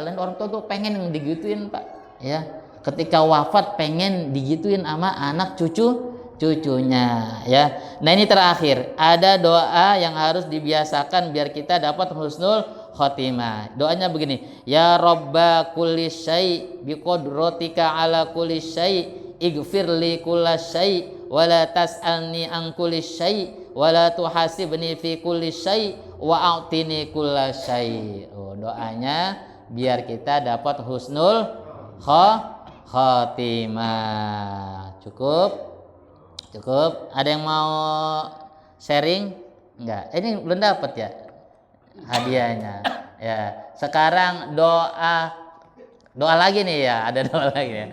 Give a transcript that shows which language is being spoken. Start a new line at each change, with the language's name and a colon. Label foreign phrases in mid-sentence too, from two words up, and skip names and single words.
Indonesian: Dan orang tua tuh pengen yang digituin, Pak. Ya, ketika wafat pengen digituin sama anak cucunya, ya. Nah, ini terakhir, ada doa yang harus dibiasakan biar kita dapat
Arabic: حسن الخاتمة.
Indonesian: Doanya begini,
Arabic: يا رب كل شيء بقدرتك على كل شيء اغفر لي كل شيء ولا تسألني عن كل شيء ولا تحاسبني في كل شيء وأعطني كل شيء.
Indonesian: Doanya biar kita dapat
Arabic: حسن الخاتمة.
Indonesian: Cukup. Ada yang mau sharing? Enggak. Ini belum dapat ya hadiahnya. Ya, sekarang doa lagi nih ya, ada doa lagi ya.